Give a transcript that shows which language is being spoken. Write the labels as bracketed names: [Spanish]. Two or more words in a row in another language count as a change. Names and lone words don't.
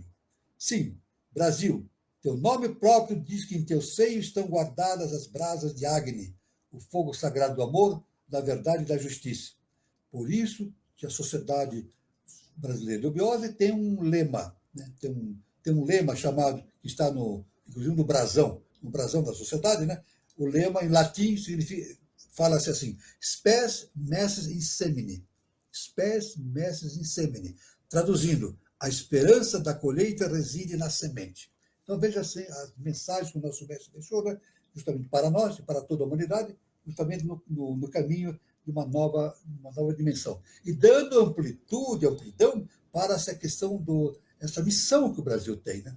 [Portuguese] Sim, Brasil, teu nome próprio diz que em teu seio estão guardadas as brasas de Agni, o fogo sagrado do amor, da verdade e da justiça. Por isso que a Sociedade Brasileira de Obiose tem um lema, né? Tem um lema chamado, que está inclusive no brasão da sociedade, né? O lema em latim fala-se assim, [Latin] spes messes in semine, spes messes in semine, [Portuguese] traduzindo, a esperança da colheita reside na semente. Então, veja assim, as mensagens que o nosso mestre deixou, né? Justamente para nós e para toda a humanidade, justamente no caminho de uma nova dimensão. E dando amplitude, amplidão para essa questão essa missão que o Brasil tem, né?